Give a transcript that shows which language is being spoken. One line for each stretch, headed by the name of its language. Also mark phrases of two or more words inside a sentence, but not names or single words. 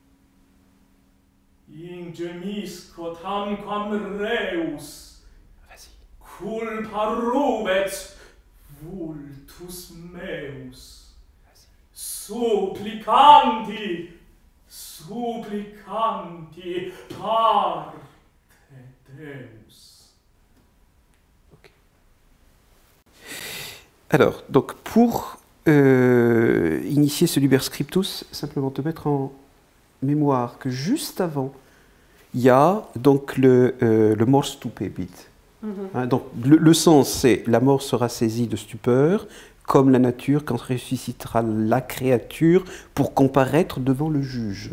Latin: Ingemisco tamquam reus,
French: Vas-y.
Latin: culpa rubet vultus meus. Supplicanti, supplicanti parte Deus.
French: Okay. Alors, donc pour initier ce Liber Scriptus, simplement te mettre en mémoire que juste avant, il y a donc le
Latin: mors stupebit.
French: Hein, donc le sens, c'est la mort sera saisie de stupeur, comme la nature quand ressuscitera la créature pour comparaître devant le juge.